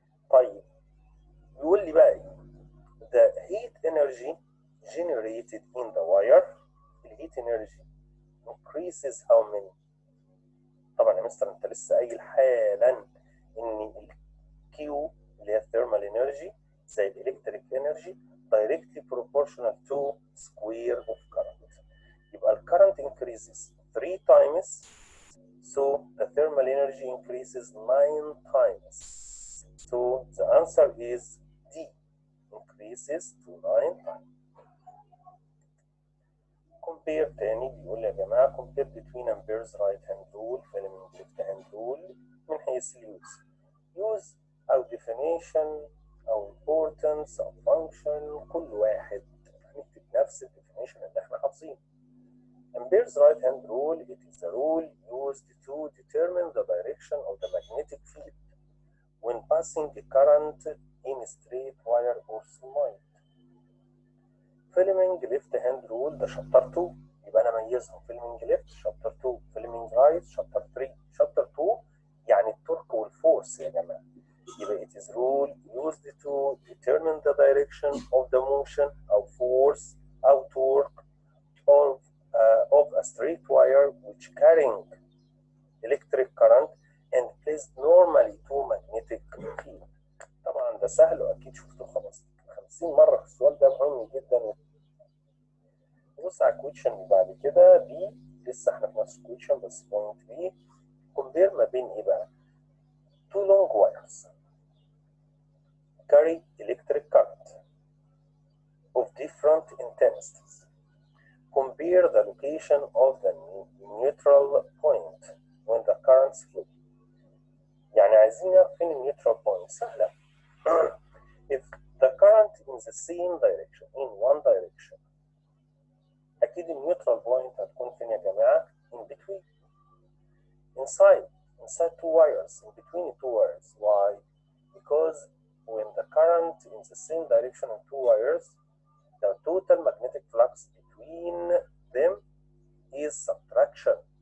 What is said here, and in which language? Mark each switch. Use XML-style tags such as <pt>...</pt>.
<en>طيب يقول لي بقى ايه؟ The heat energy generated in the wire, the heat energy increases how many؟</en> <ar>طبعا يا مستر انت لسه قايل حالا ان ال Q اللي هي</ar> <en>thermal energy زي ال electric energy directly proportional to square of current. يبقى ال current increases 3 times, so the thermal energy increases 9 times. So the answer is D, increases to 9 times.</en> <ar>Compare تاني بيقول لي يا جماعة compare between</ar> <en>Ampere's right hand rule Fleming's left hand rule</en> <ar>من حيث use أو definition أو importance أو function كل واحد هنكتب نفس ال definition اللي احنا حافظينه.</ar> <en>Ampere's right hand rule, it is a rule used to determine the direction of the magnetic field when passing a current in a straight wire or solenoid. Fleming left hand rule</en> <ar>ده شابتر 2 يبقى انا اميزهم. Fleming left شابتر 2، Fleming right شابتر 3. شابتر 2 يعني التورك والفورس يا جماعه. يبقى</ar> <en>it is rule used to determine the direction of the motion أو force أو torque of a straight wire which carrying electric current and placed normally to magnetic field.</en> <ar>طبعا ده سهل واكيد شفتوه 50 مره في السؤال ده، مهم جدا. نبص على الكويشن اللي بعد كده بي، لسه احنا في نفس الكويشن بس بوينت بي. كومبير ما بين ايه بقى؟</ar> <en>two long wires carry electric current of different intensities. Compare the location of the neutral point when the currents flow.</en> <ar>يعني عايزين نعرف فين النيوترال بوينت. سهلة.</ar> <en>If the current in the same direction, in one direction,</en> <ar>أكيد النيوترال بوينت هتكون فين يا جماعة؟</ar> <en>In between. Inside two wires, in between two wires. Why? Because when the current in the same direction in two wires, the total magnetic flux between them is subtraction.</en>